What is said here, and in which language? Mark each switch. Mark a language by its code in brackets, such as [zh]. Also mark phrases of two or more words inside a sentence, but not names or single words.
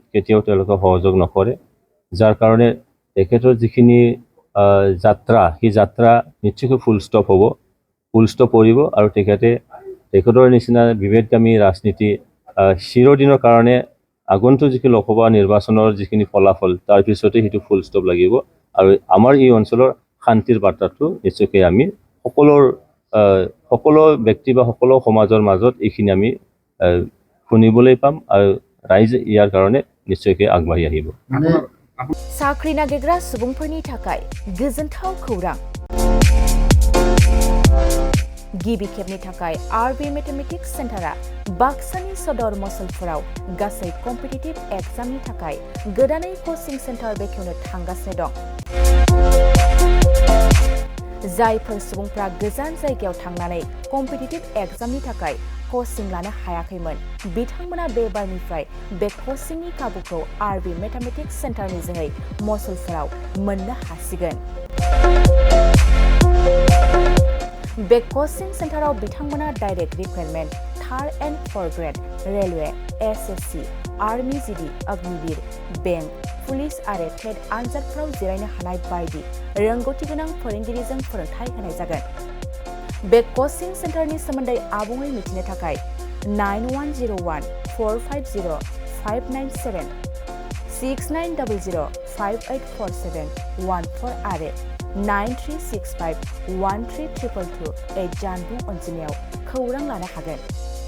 [as] কেতিয়াও তেওঁলোকে সহযোগ নকৰে যাৰ কাৰণে তেখেতৰ যিখিনি যাত্ৰা সেই যাত্ৰা নিশ্চয়কৈ ফুল ষ্টপ পৰিব আৰু তেখেতৰ নিচিনা বিভেদকামী ৰাজনীতি চিৰদিনৰ কাৰণে আগন্তুক যিখিনি লোকসভা নিৰ্বাচনৰ যিখিনি ফলাফল তাৰ পিছতে সেইটো ফুল ষ্টপ লাগিব আৰু আমাৰ এই অঞ্চলৰ শান্তিৰ বাৰ্তাটো নিশ্চয়কৈ আমি সকলো ব্যক্তি বা সকলো সমাজৰ মাজত এইখিনি আমি শুনিবলৈ পাম আৰু ৰাইজে ইয়াৰ কাৰণে নিশ্চয়কৈ আগবাঢ়ি আহিব [brx] साख्रि नागिरग्रा सुबुंफोरनि थाखाय गोजोनथाव खौरां गिबि खेबनि थाखाय आरबि मेथमेटिक्स सेन्टारा बाक्सानि सदर मसलफोराव गासै [en] competitive exam [brx] थाखाय गोदानै [en] coaching centre [brx] बेखेवनो थांगासिनो दं जायफोर सुबुंफ्रा गोजान जायगायाव थांनानै [en] competitive exam [brx] थाखाय कोचिं लानो हायाखैमोन बिथांमोना बे बारनिफ्राय बे कोचिंनि खाबुखौ आरबि मेथमेटिक्स सेन्टारनि जोहै मसलफोराव मोननो हासिगोन बे कोचिं सेन्टाराव बिथांमोना [en] direct recruitment 3rd and 4th grade railway [brx] एसएससी आर्मी जीडी अग्निवीर बेंक पुलिस आरो टेट आनजादफोराव जिरायनो हानाय बायदि रोंगौथि गोनां फोरोंगिरिजों फोरोंथाय होनाय जागोन बे कोचिं सेन्टारनि सोमोन्दै आबुङै मिथिनो थाखाय 9101450597 6900584714 आरो 9365132228 जानबुं अनजिमायाव खौरां लानो हागोन